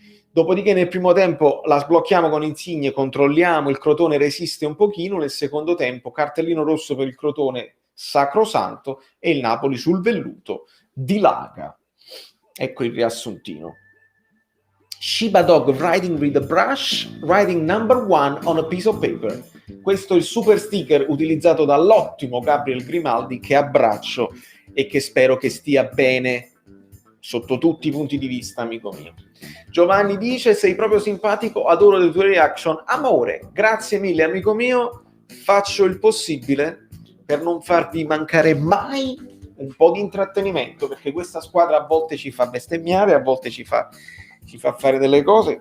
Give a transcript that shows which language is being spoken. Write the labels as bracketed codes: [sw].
[it] Dopodiché nel primo tempo la sblocchiamo con Insigne, controlliamo, il Crotone resiste un pochino, nel secondo tempo cartellino rosso per il Crotone sacrosanto e il Napoli sul velluto dilaga. Ecco il riassuntino. [en] Shiba Dog riding with a brush, writing number 1 on a piece of paper. [it] Questo è il super sticker utilizzato dall'ottimo Gabriel Grimaldi, che abbraccio e che spero che stia bene sotto tutti i punti di vista, amico mio. Giovanni dice: sei proprio simpatico, adoro le tue reaction. Amore, grazie mille amico mio, faccio il possibile per non farvi mancare mai un po' di intrattenimento, perché questa squadra a volte ci fa bestemmiare, a volte ci fa fare delle cose.